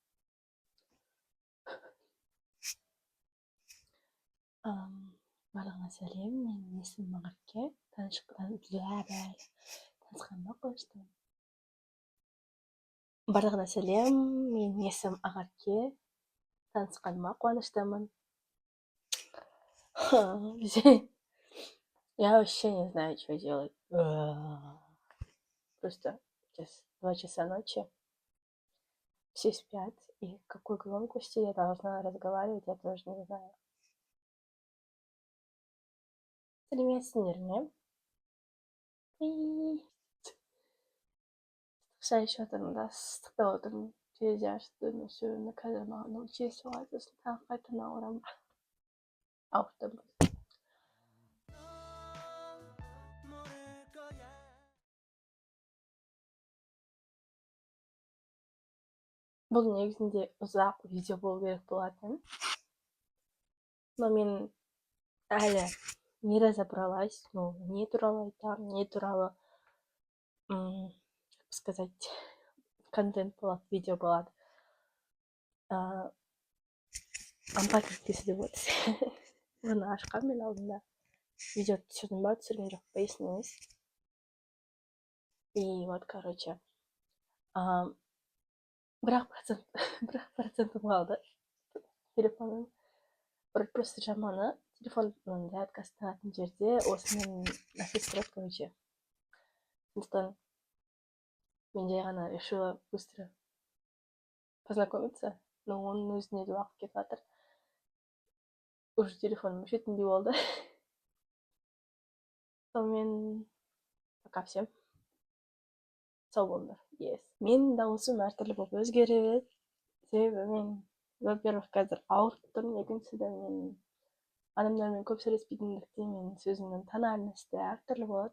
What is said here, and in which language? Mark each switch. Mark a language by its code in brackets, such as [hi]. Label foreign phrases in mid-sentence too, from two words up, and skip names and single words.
[kk] Барлығына сәлем, менің есімім Ақерке. Танысқаныма қуаныштымын. Барлығына сәлем, менің есімім Ақерке. Танысқаныма қуаныштымын. [ru] Я вообще не знаю, что делать. Просто сейчас 2 часа ночи. Все спят. И в какой громкости я должна разговаривать, я тоже не знаю. [kk] Сәлеметсіңдер ме? Ыстықша ішіп отырмын да, ыстықта отырмын. Терезе ашып сөйлемді, қазір маған жел соғады, сосын тағы қайтадан ауырамын. Ауырттым. Бұл негізінде ұзақ видео болу керек болатын. Но мен әлі [ru] не разобралась, [kk] не туралы айтам, не туралы, [ru] как сказать, [kk] контент болады, видео болады. Ампатик десе болады. Бұны ашқан мен алдында. Видео түсірдім ба, түсірген жоқ па, есімде емес. [ru] И вот, короче, [kk] 1% қалды телефонның. Просто жаманы, телефонның зарядкасы тағатын жерде осымен нафис тұрады, короче. Сондықтан мен жай ғана [ru] решила быстро познакомиться, но [kk] оның өзіне де уақыт кетіп жатыр. Уже телефоным өшетіндей болды. Сонымен [ru] пока всем. [kk] Сау болыңдар. Yes. Мен дауысым әртүрлі болып өзгереді. Себебі мен, во-первых, қазір ауырып тұрмын, екіншіден мен адамдармен көп сөйлеспейтіндіктен мен сөзімнің тональності әртүрлі болады.